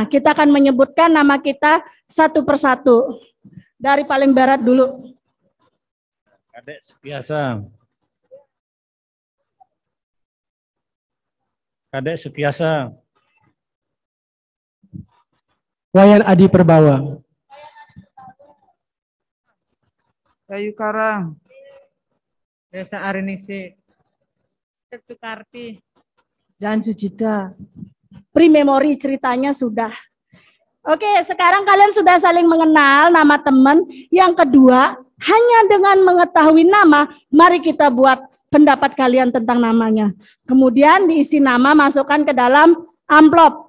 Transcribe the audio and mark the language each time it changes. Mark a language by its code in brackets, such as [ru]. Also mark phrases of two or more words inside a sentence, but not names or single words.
[id] Kita akan menyebutkan nama kita satu persatu. Dari paling barat dulu. Kadek Sukiasa. Kadek Sukiasa. Wayan Adi Perbawa. Kayu Karang. Desa Arinisi. Sukarti. Dan Sucita. Pre-memori ceritanya sudah. Oke, sekarang kalian sudah saling mengenal nama teman. Yang kedua, hanya dengan mengetahui nama, mari kita buat pendapat kalian tentang namanya. Kemudian diisi nama, masukkan ke dalam amplop.